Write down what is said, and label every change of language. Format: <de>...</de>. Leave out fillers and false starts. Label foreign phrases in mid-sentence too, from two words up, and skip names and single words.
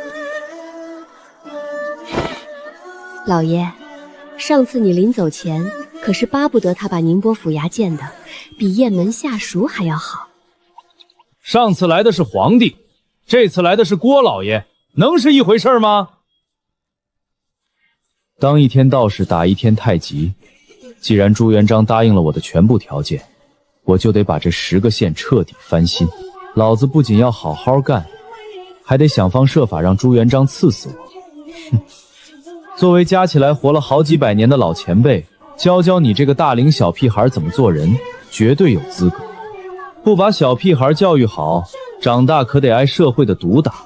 <zh>老爺，上次你臨走前可是巴不得他把寧波府衙建得比雁門下屬還要好。上次來的是皇帝，這次來的是郭老爺，能是一回事嗎？當一天道士打一天太極，既然朱元璋答應了我的全部條件，我就得把這10 個縣徹底翻新。老子不僅要好好幹，還得想方設法讓朱元璋刺死我。哼！作為加起來活了好幾百年的老前輩，教你這個大齡小屁孩怎麼做人，絕對有資格。不把小屁孩教育好，長大可得挨社會的毒打。</zh>